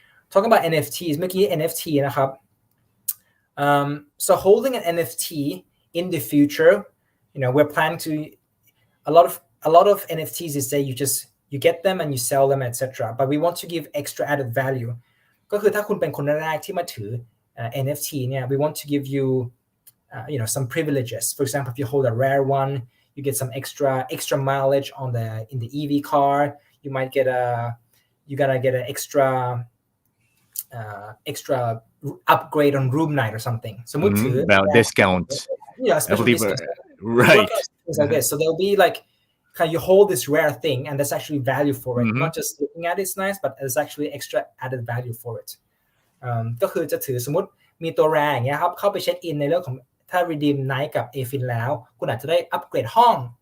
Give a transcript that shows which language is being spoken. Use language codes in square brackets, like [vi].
[en] Talking about NFTs, [th] เมื่อกี้ NFT นะครับ [en] so holding an NFT in the future, we're planning to a lot of NFTs is that you get them and you sell them, etc. But we want to give extra added value. [th] ก็คือถ้าคุณเป็นคนแรกที่มาถือNFT เนี่ย [en] we want to give you some privileges. For example, if you hold a rare one, you get some extra mileage in the EV car. You might get you're gonna get an extra upgrade on room night or something. [th] สมมุติถือ [en] about discounts. Special discounts. Right. Things like this. So there'll be like you hold this rare thing and there's actually value for it. Not just looking at it's nice, but there's actually extra added value for it. [th] ก็คือจะถือสมมติมีตัวแรอย่างเงี้ยครับเข้าไปเช็คอินในเรื่องของถ้า redeem night กับ AFIN แล้วคุณอาจจะได้อัปเกรดห้อง